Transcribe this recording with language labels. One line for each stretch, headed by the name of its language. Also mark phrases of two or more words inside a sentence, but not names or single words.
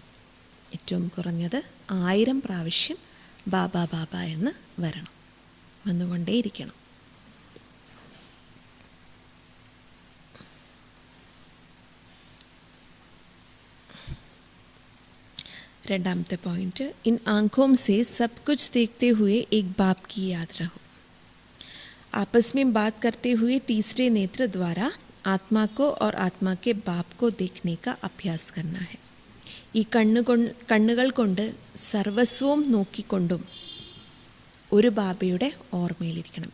Malayalam: ഏറ്റവും കുറഞ്ഞത് 1000 പ്രാവശ്യം ബാബ ബാബ എന്ന് വരണം, വന്നുകൊണ്ടേയിരിക്കണം. രണ്ടാമത്തെ പോയിന്റ്,
Hindi: इन आँखों से सब कुछ देखते हुए एक बाप की याद रहो. आपस में बात करते हुए तीसरे नेत्र द्वारा आत्मा को और आत्मा के बाप को देखने का अभ्यास करना है.
Malayalam: ഈ കണ്ണുകൾ കൊണ്ട് സർവസ്വവും നോക്കിക്കൊണ്ടും ഒരു ബാബയുടെ ഓർമ്മയിലിരിക്കണം.